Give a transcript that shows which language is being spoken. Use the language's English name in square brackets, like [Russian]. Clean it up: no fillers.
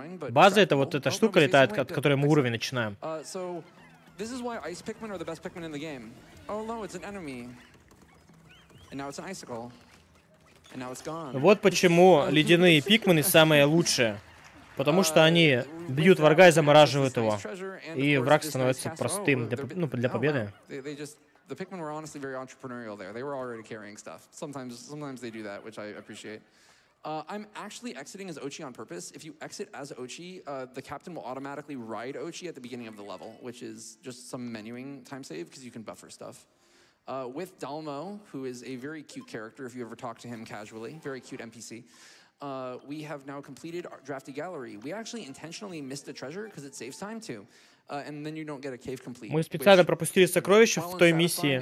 [Russian] База — это вот эта штука летает, от которой мы уровень начинаем. [English] This is why ice Pikmin are the best Pikmin in the game. Oh no, it's an enemy. And now it's an icicle. And now it's gone. [Russian] Вот почему ледяные пикмены самые лучшие. Потому что они бьют врага и замораживают его. И враг становится простым для победы. [English] The Pikmin were honestly very entrepreneurial there. They were already carrying stuff. Sometimes they do that, which I appreciate. I'm actually exiting as Ochi on purpose. If you exit as Ochi, the captain will automatically ride Ochi at the beginning of the level, which is just some menuing time save because you can buffer stuff. With Dalmo, who is a very cute character if you ever talk to him casually, very cute NPC, we have now completed our drafty gallery. We actually intentionally missed a treasure because it saves time too. And then you don't get a cave complete. [Russian] Мы специально пропустили сокровища в той миссии.